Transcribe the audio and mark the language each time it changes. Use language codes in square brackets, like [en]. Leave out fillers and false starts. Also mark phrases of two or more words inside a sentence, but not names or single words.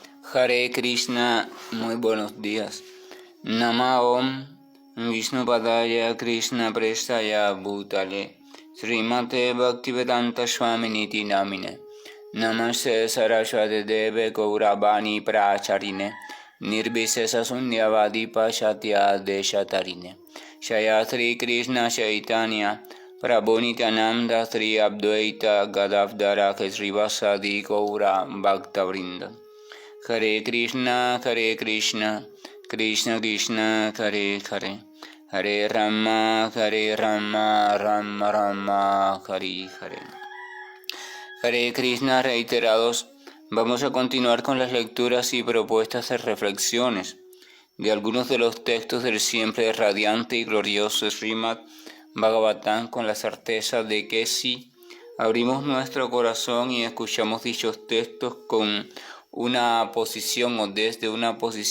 [sa] हरे कृष्ण, [es] muy buenos días. [sa] नम ॐ विष्णुपादाय कृष्ण प्रेष्ठाय भूतले श्रीमते भक्तिवेदान्त स्वामिनिति नामिने नमस्ते सरस्वती देवे गौरबानी प्रचारिणे निर्विशेष शून्यवादी पाश्चात्य देशतारिणे शय श्री कृष्ण चैतन्य प्रभु नित्यानन्द श्री अद्वैत गदव्दर श्रीवासादि गौर भक्तवृन्द हरे कृष्ण, कृष्ण कृष्ण, हरे हरे, हरे राम, राम राम, हरे हरे. हरे कृष्ण [es] reiterados, vamos a continuar con las lecturas y propuestas de reflexiones de algunos de los textos del siempre radiante y glorioso Srimad Bhagavatam, con la certeza de que si abrimos nuestro corazón y escuchamos dichos textos con una posición o desde una posición